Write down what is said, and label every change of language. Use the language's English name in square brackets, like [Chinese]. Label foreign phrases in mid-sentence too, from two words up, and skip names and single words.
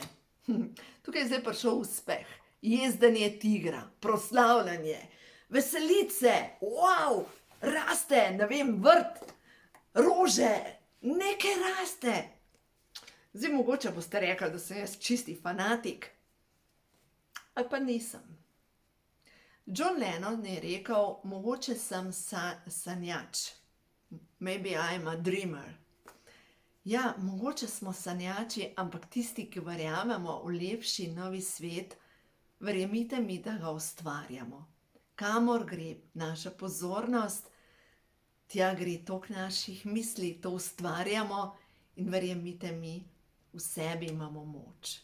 [Slovenian] Tukaj je zdaj prišel uspeh, jezdenje tigra, proslavljanje, veselice, wow, raste, ne vem, vrt, rože, nekaj raste. Zdaj mogoče boste rekli, da sem jaz čisti fanatik. Ali pa nisem. John Lennon je rekel, mogoče sem sanjač. [English] Maybe I'm a dreamer. [Slovenian] Ja, mogoče smo sanjači, ampak tisti, ki verjamemo v lepši novi svet, verjemite mi, da ga ustvarjamo. Kamor gre naša pozornost, tja gre tok naših misli, to ustvarjamo in verjemite mi, v sebi imamo moč.